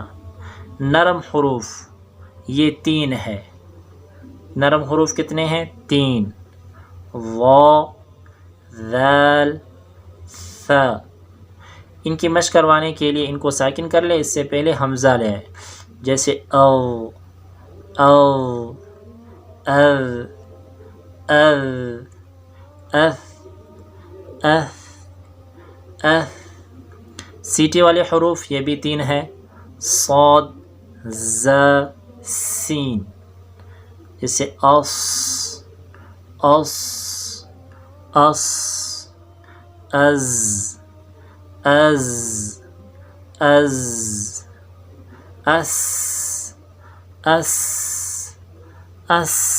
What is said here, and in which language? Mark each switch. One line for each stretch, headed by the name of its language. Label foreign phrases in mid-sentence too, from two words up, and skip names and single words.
Urdu: نرم حروف یہ 3 ہے۔ نرم حروف کتنے ہیں، 3، وا، ذال، ثا۔ ان کی مشق کروانے کے لیے ان کو ساکن کر لیں، اس سے پہلے حمزہ لیں، جیسے او، او، اذ، اذ، اث، اث، اث۔ سیٹی والے حروف یہ بھی 3 ہیں، صاد، ز، سین، جیسے اس، اس، اس، از، از، از، اس، اس، اس۔